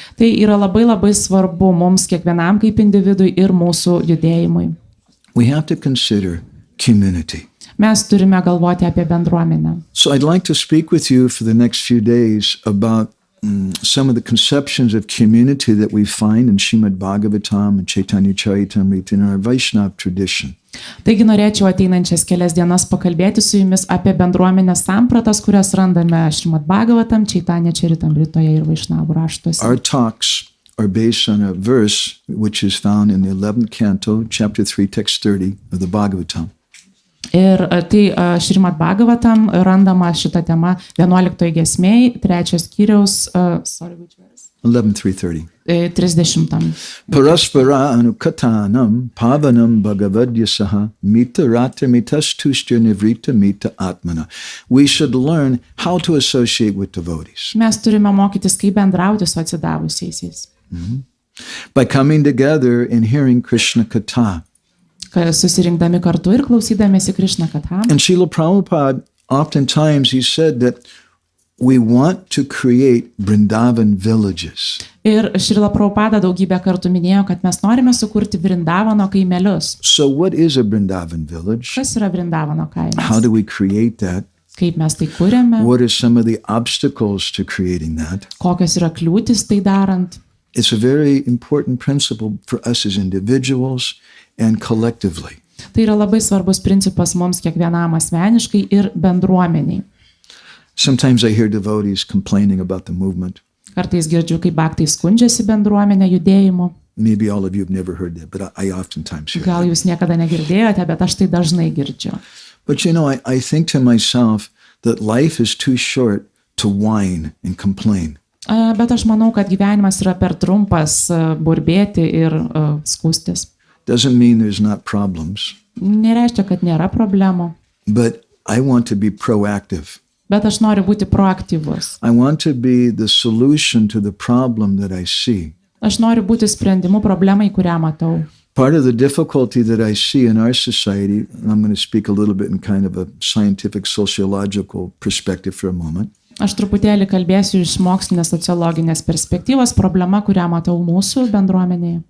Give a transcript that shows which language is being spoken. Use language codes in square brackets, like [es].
[lt] Tai yra labai labai svarbu mums kiekvienam kaip individui ir mūsų judėjimui. [en] We have to consider community. [lt] Mes turime galvoti apie bendruomenę. [en] So I'd like to speak with you for the next few days about some of the conceptions of community that we find in Srimad Bhagavatam and Chaitanya Charitamrita in our Vaishnava tradition. [lt] Taigi norėčiau ateinančias kelias dienas pakalbėti su jumis apie bendruomenės sampratas, kurias randame Srimad Bhagavatam, Chaitanya Charitamritoje ir Vaishnavų raštuose. [en] Our talks are based on a verse which is found in the 11th canto, chapter 3, text 30 of the Bhagavatam. [lt] Ir tai Srimad Bhagavatam randama šitą temą 11 giesmėj, 3 skyriaus, 11.3.30. 30. [sa] Paraspara anukatanam pavanam bhagavadyasaha mita rata mitastushya nivrita mita atmana. [en] We should learn how to associate with devotees. [lt] Mes turime mokytis, kaip bendrauti su atsidavusiaisiais. [en] By coming together and hearing Krishna Katha. [lt] Susirinkdami kartu ir klausydamėsi krišna-katą. [en] And Srila Prabhupada, oftentimes he said that we want to create Vrindavan villages. [lt] Ir Srila Prabhupada daugybę kartų minėjo, kad mes norime sukurti Vrindavano kaimelius. [en] So what is a Vrindavan village? [lt] Kas yra Vrindavano kaimas? [en] How do we create that? [lt] Kaip mes tai kuriame? [en] What are some of the obstacles to creating that? [lt] Kokios yra kliūtis tai darant? [en] It's a very important principle for us as individuals and collectively. [lt] Tai yra labai svarbus principas mums kiekvienam asmeniškai ir bendruomeniai. [en] Sometimes I hear devotees complaining about the movement. [lt] Kartais girdžiu, kaip bhaktai skundžiasi bendruomenė judėjimu. [en] Maybe all of you have never heard that, but I oftentimes hear [lt] Gal [en] that. [lt] jūs niekada negirdėjote, bet aš tai dažnai girdžiu. [en] But you know, I think to myself that life is too short to whine and complain. [lt] Bet aš manau, kad gyvenimas yra per trumpas burbėti ir skųstis. [en] Doesn't mean there's not problems. [lt] Nereiškia, kad nėra problemų. [en] But I want to be proactive. [lt] Bet aš noriu būti proaktyvus. [en] I want to be the solution to the problem that I see. [lt] Aš noriu būti sprendimu problemai, kurią matau. [en] Part of the difficulty that I see in our society, and I'm going to speak a little bit in kind of a scientific sociological perspective for a moment. [lt] Aš truputėlį kalbėsiu iš mokslinės sociologinės perspektyvos, problema, kurią matau mūsų bendruomenėje.